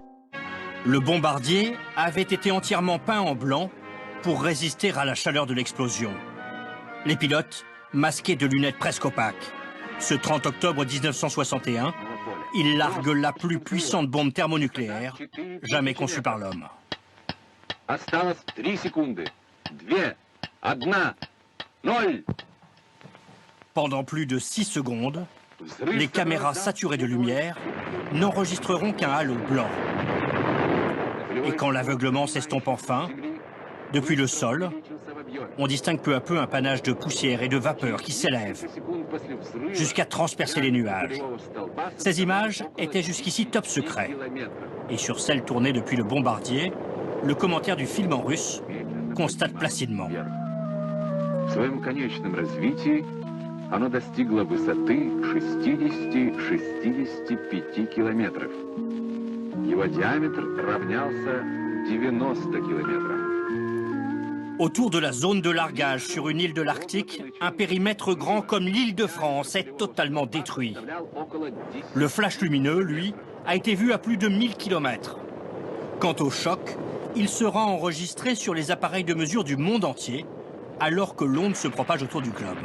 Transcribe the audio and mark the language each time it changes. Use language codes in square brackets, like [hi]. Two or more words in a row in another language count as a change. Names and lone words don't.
[fr] Le bombardier avait été entièrement peint en blanc pour résister à la chaleur de l'explosion. Les pilotes, masqués de lunettes presque opaques. Ce 30 octobre 1961, ils larguent la plus puissante bombe thermonucléaire jamais conçue par l'homme. [ru] Осталось 3 секунды. 2, 1, 0. [fr] Pendant plus de 6 secondes, les caméras saturées de lumière n'enregistreront qu'un halo blanc. Et quand l'aveuglement s'estompe enfin, depuis le sol, on distingue peu à peu un panache de poussière et de vapeur qui s'élève jusqu'à transpercer les nuages. Ces images étaient jusqu'ici top secret. Et sur celles tournées depuis le bombardier, le commentaire du film en russe constate placidement. [ru] В своем конечном развитии оно достигло высоты 60-65 километров. Его диаметр равнялся 90 километрам. [fr] Autour de la zone de largage sur une île de l'Arctique, un périmètre grand comme l'île de France est totalement détruit. Le flash lumineux, lui, a été vu à plus de 1000 km. Quant au choc, il sera enregistré sur les appareils de mesure du monde entier, alors que l'onde se propage autour du globe.